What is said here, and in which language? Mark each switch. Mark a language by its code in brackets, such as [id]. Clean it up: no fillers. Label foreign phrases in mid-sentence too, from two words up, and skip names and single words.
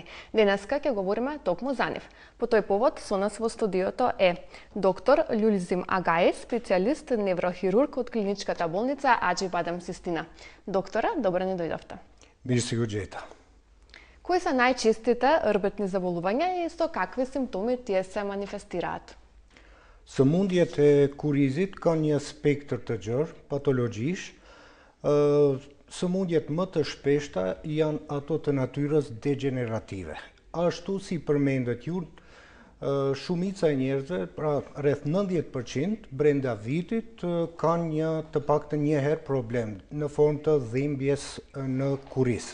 [mk] Денеска ќе говориме токму за нив. По тој повод со нас во студиото е доктор Љулзим Агаи, специјалист неврохирург од клиничката болница Аџи Бадам Систина. Доктора, добро ни дојдовте. Мерси го Джета. Кои се најчестите рбетни заболувања и со какви симптоми тие се манифестираат? [sq] Sëmundjet e kurizit kanë një spektër të gjerë patologjish. Sëmundjet më të shpeshta janë ato të natyrës degenerative. Ashtu si përmendet ju, shumica e njerëzve, pra rreth 90% brenda vitit kanë të paktën një herë problem në formë të dhimbjes në kuriz.